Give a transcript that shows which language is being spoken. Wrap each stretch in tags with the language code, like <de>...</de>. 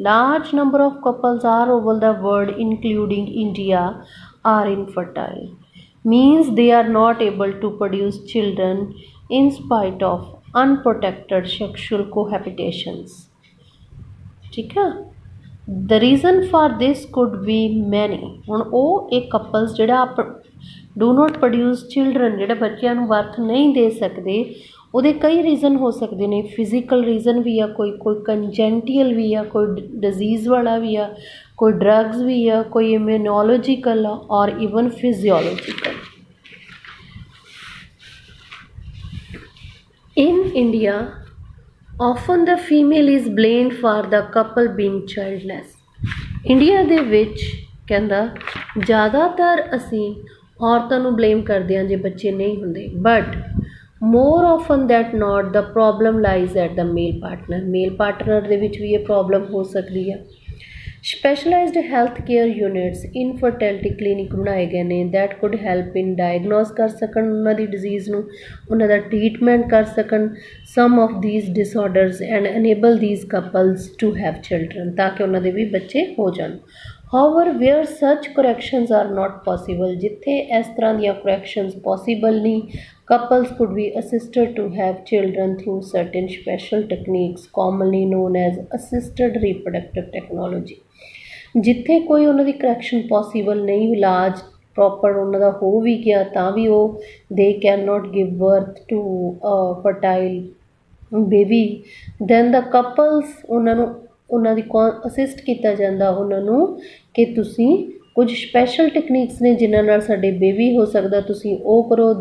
<en>Large number of couples are over the world, including India, are infertile. Means they are not able to produce children in spite of unprotected sexual cohabitations.</en> <hi>ठीक है.</hi> <en>The reason for this could be many.</en> <pa>ਹੁਣ ਉਹ ਇੱਕ couples ਜਿਹੜਾ</pa> <en>do not produce children,</en> <pa>ਜਿਹੜੇ ਬੱਚਿਆਂ ਨੂੰ birth ਨਹੀਂ ਦੇ ਸਕਦੇ, ਉਹਦੇ ਕਈ ਰੀਜ਼ਨ ਹੋ ਸਕਦੇ ਨੇ. ਫਿਜ਼ੀਕਲ ਰੀਜ਼ਨ ਵੀ ਆ, ਕੋਈ ਕੰਜੈਂਟੀਅਲ ਵੀ ਆ, ਕੋਈ ਡਿਜ਼ੀਜ਼ ਵਾਲਾ ਵੀ ਆ, ਕੋਈ ਡਰੱਗਸ ਵੀ ਆ, ਕੋਈ ਇਮਿਊਨੋਲੋਜੀਕਲ ਆ, ਔਰ even physiological.</pa> <en>In India, often the female is blamed for the couple being childless.</en> <pa>India ਦੇ ਵਿੱਚ ਕਹਿੰਦਾ ਜ਼ਿਆਦਾਤਰ ਅਸੀਂ ਔਰਤਾਂ ਨੂੰ ਬਲੇਮ ਕਰਦੇ ਹਾਂ ਜੇ ਬੱਚੇ ਨਹੀਂ ਹੁੰਦੇ,</pa> <en>But more often that not the problem lies at the male partner.</en> <pa>Male partner ਦੇ ਵਿੱਚ ਵੀ ਇਹ ਪ੍ਰੋਬਲਮ ਹੋ ਸਕਦੀ ਹੈ. Specialised health care units, ਇਨਫਰਟੈਲਿਟੀ clinic ਬਣਾਏ ਗਏ ਨੇ</pa> <en>that could help in diagnose</en> <pa>ਕਰ ਸਕਣ ਉਹਨਾਂ ਦੀ ਡਿਜ਼ੀਜ਼ ਨੂੰ, ਉਹਨਾਂ ਦਾ ਟਰੀਟਮੈਂਟ ਕਰ ਸਕਣ</pa> <en>some of these disorders and enable these couples to have children,</en> <pa>ਤਾਂ ਕਿ ਉਹਨਾਂ ਦੇ ਵੀ ਬੱਚੇ ਹੋ ਜਾਣ.</pa> <en>However, where such corrections are not possible,</en> <pa>ਜਿੱਥੇ ਇਸ ਤਰ੍ਹਾਂ ਦੀਆਂ corrections possible ਨਹੀਂ,</pa> <en>couples could be assisted to have children through certain special techniques commonly known as assisted reproductive technology.</en> <pa>ਜਿੱਥੇ ਕੋਈ ਉਹਨਾਂ ਦੀ correction possible ਨਹੀਂ, ਇਲਾਜ ਪ੍ਰੋਪਰ ਉਹਨਾਂ ਦਾ ਹੋ ਵੀ ਗਿਆ ਤਾਂ ਵੀ ਉਹ</pa> <en>they cannot give birth to a fertile baby, then the couples</en> <pa>ਉਹਨਾਂ ਦੀ ਅਸਿਸਟ ਕੀਤਾ ਜਾਂਦਾ ਉਹਨਾਂ ਨੂੰ ਕਿ ਤੁਸੀਂ ਕੁਝ ਸਪੈਸ਼ਲ ਟੈਕਨੀਕਸ ਨੇ ਜਿਨ੍ਹਾਂ ਨਾਲ ਸਾਡੇ ਬੇਬੀ ਹੋ ਸਕਦਾ, ਤੁਸੀਂ ਉਹ ਕਰੋ.</pa>